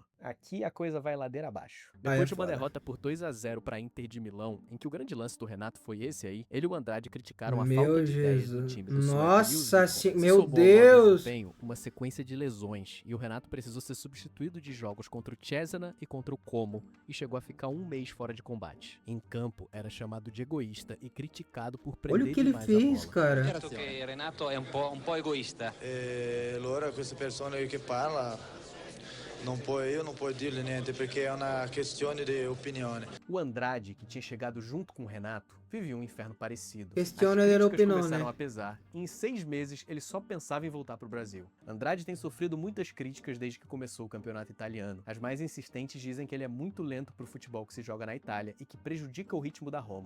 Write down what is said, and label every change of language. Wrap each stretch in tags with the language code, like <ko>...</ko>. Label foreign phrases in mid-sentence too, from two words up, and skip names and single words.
<pt>Aqui a coisa vai ladeira abaixo. Depois de uma derrota por 2-0 para a Inter de Milão, em que o grande lance do Renato foi esse aí, ele e o Andrade criticaram a falta de ideias do time do Nossa, sueco. meu Deus! Uma sequência de lesões, e o Renato precisou ser substituído de jogos contra o Cesena e contra o Como, e chegou a ficar 1 mês fora de combate. Em campo, era chamado de egoísta e criticado por prender Olha o que ele demais fez, a bola. cara.</pt> <it>Certo che Renato è un po' egoista. E allora queste persone che parla non puoi dirle niente perché è una questione di opinione.</it> <pt>O Andrade, que tinha chegado junto com o Renato, vivia um inferno parecido.</pt> <it>Questione</it> <pt>As</pt> <it>della</it> <pt>críticas</pt> <it>opinione.</it> <pt>começaram a pesar, e em 6 meses ele só pensava em voltar para o Brasil. Andrade tem sofrido muitas críticas desde que começou o campeonato italiano. As mais insistentes dizem que ele é muito lento para o futebol que se joga na Itália e que prejudica o ritmo da Roma.</pt>